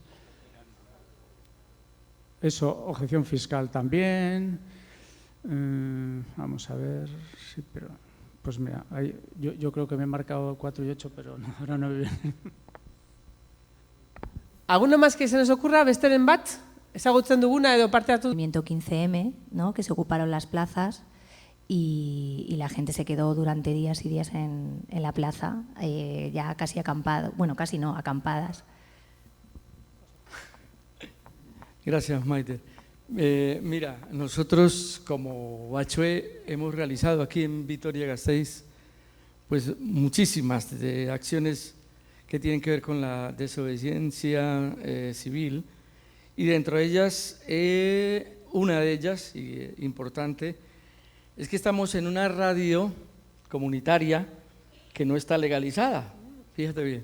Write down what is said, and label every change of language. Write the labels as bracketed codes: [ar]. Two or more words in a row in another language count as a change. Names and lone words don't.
[es] Eso, objeción fiscal también. Vamos a ver, sí, pero pues mira, yo creo que me he marcado 4 y 8, pero no, ahora no me vienen. ¿Alguno más que se nos ocurra? [eu] Besteren bat? Ezagutzen duguna edo parte hartu? [es] Movimiento 15M, ¿no?, que se ocuparon las plazas. Y la gente se quedó durante días y días en la plaza, ya casi acampada, bueno, casi no, acampadas. Gracias, Maite. Mira, nosotros como Bachue hemos realizado aquí en Vitoria-Gasteiz pues muchísimas acciones que tienen que ver con la desobediencia civil, y dentro de ellas, una de ellas, importante, es que estamos en una radio comunitaria que no está legalizada, fíjate bien.